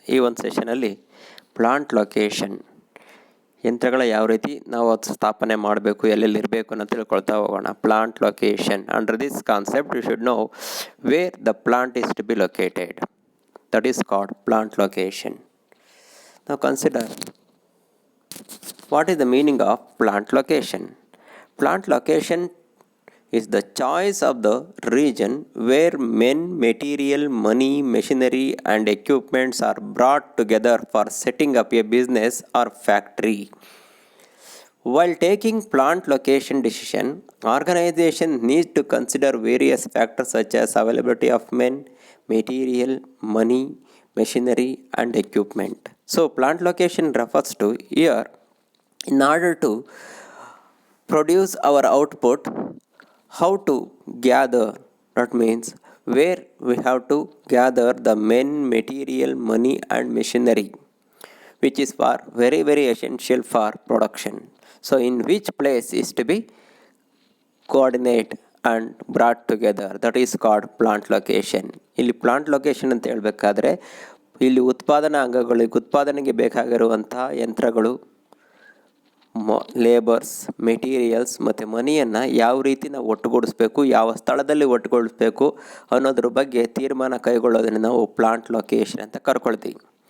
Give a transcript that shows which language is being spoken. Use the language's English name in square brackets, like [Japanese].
[Kannada] ಈ ಒಂದು ಸೆಷನಲ್ಲಿ plant location, ಯಂತ್ರಗಳ ಯಾವ ರೀತಿ ನಾವು ಸ್ಥಾಪನೆ ಮಾಡಬೇಕು, ಎಲ್ಲೆಲ್ಲಿ ಇರಬೇಕು ಅಂತ ತಿಳ್ಕೊಳ್ತಾ ಹೋಗೋಣ. [English] Plant location, under this concept you should know where the plant is to be located. That is called plant location. Now consider what is the meaning of plant location. Plant location is the choice of the region where men, material, money, machinery and equipments are brought together for setting up a business or factory. While taking plant location decision, organization needs to consider various factors such as availability of men, material, money, machinery and equipment. So plant location refers to here in order to produce our output, how to gather, that means where we have to gather the men, material, money and machinery, which is for very essential for production. So in which place is to be coordinate and brought together, that is called plant location. [Kannada] ಇಲ್ಲಿ plant location ಅಂತ ಹೇಳಬೇಕಾದ್ರೆ ಇಲ್ಲಿ ಉತ್ಪಾದನಾ ಅಂಗಗಳಿಗೆ ಉತ್ಪಾದನೆಗೆ ಬೇಕಾಗಿರುವಂತಹ ಯಂತ್ರಗಳು, labours, materials ಮತ್ತು ಮನಿಯನ್ನು ಯಾವ ರೀತಿ ನಾವು ಒಟ್ಟುಗೂಡಿಸ್ಬೇಕು, ಯಾವ ಸ್ಥಳದಲ್ಲಿ ಒಟ್ಟುಗೂಡಿಸ್ಬೇಕು ಅನ್ನೋದ್ರ ಬಗ್ಗೆ ತೀರ್ಮಾನ ಕೈಗೊಳ್ಳೋದನ್ನು ನಾವು ಪ್ಲಾಂಟ್ ಲೊಕೇಶನ್ ಅಂತ ಕರ್ಕೊಳ್ತೀವಿ.